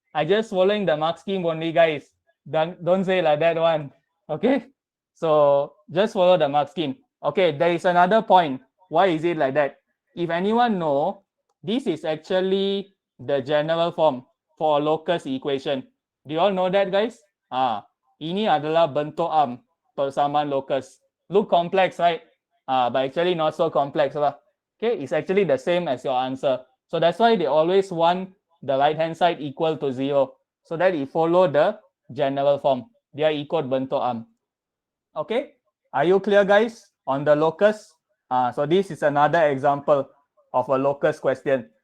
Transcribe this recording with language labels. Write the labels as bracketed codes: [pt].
[en] I just following the mark scheme only, guys. Don't say like that one. Okay, so just follow the mark scheme. Okay, there is another point. Why is it like that? If anyone know, this is actually the general form for locus equation. Do you all know that, guys? [ms] Ini adalah bentuk arm persamaan locus. [en] Look complex, right? But actually not so complex. Okay, it's actually the same as your answer. So that's why they always want the right hand side equal to 0. So that you follow the general form. [ms] Dia ikut bentuk arm. [en] Okay, are you clear, guys, on the locus? So this is another example of a locus question.